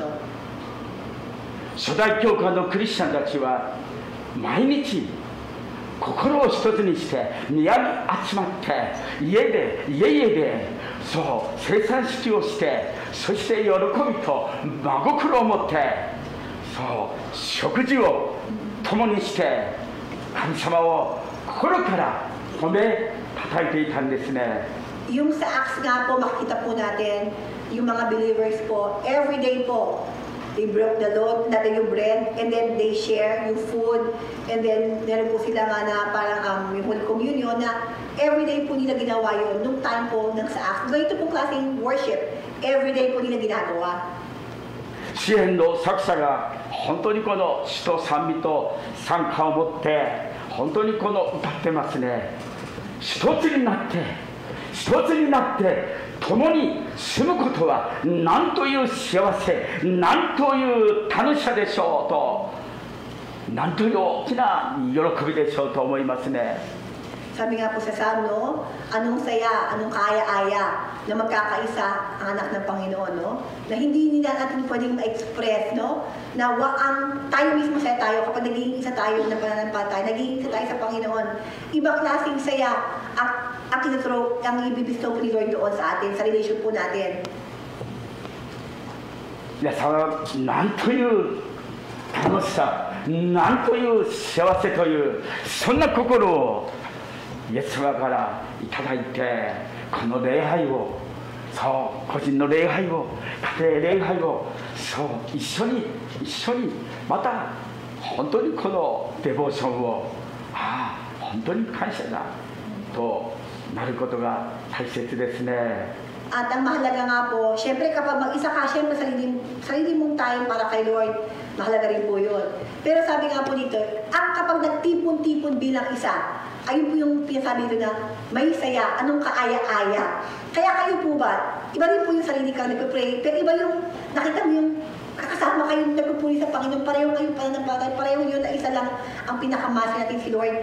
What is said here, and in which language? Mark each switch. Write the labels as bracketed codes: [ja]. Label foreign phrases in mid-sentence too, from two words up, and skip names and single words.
[ja] 初代教会のクリスチャンたちは毎日心を一つにして宮に集まって家でそう生産式をして、そして喜びと真心を持ってそう食事を共にして神様を心から褒め叩いていたんですね。 [tl] Yung sa Acts nga po, makikita po natin, yung mga believers po, [en] every day [tl] po, [en] they broke the load, [tl] natin yung bread, [en] and then they share [tl] yung food, [en] and then [tl] meron po sila nga na parang yung [en] Holy Communion [tl] na [en] every day [tl] po nila ginawa yun, nung time po ng sa Acts. Ganito po klaseng worship, every day po nila ginagawa. [ja] 詩篇の作者が本当にこの詩と賛美と賛歌を持って本当にこの歌ってますね。一つになって共に住むことはなんという幸せ、なんという楽しさでしょうと、なんという大きな喜びでしょうと思いますね。 [tl] Sabi nga po sa Psalm, no? Anong saya, anong kaaya-aya na magkakaisa ang anak ng Panginoon, no? Na hindi nila natin pwedeng ma-express, no? Na tayo mismo saya tayo kapag naging isa tayo ng pananampalataya, naging isa tayo sa Panginoon. Ibang klaseng saya ang ibibistow po ni Lord doon sa atin, sa relation po natin. [ja] 皆さんはなんという楽しさ、なんという幸せというそんな心を イエス様からいただいて、この礼拝を、そう個人の礼拝を、家庭礼拝を、そう一緒にまた本当にこのデボーションを本当に感謝だとなることが大切ですね。 [tl] At ang mahalaga nga po, syempre kapag mag-isa ka, syempre sarili mong time para kay Lord. Mahalaga rin po yun. Pero sabi nga po dito, kapag nagtipon-tipon bilang isa, ayun po yung pinasabi dito na may saya, anong kaaya-aya. Kaya kayo po ba, iba rin po yung sarili ka nagpapray, pero iba yung nakita mo yung kakasama kayo nagpupuri sa Panginoon, pareho kayong pananampalataya, pareho yun na isa lang ang pinakamasa natin si Lord.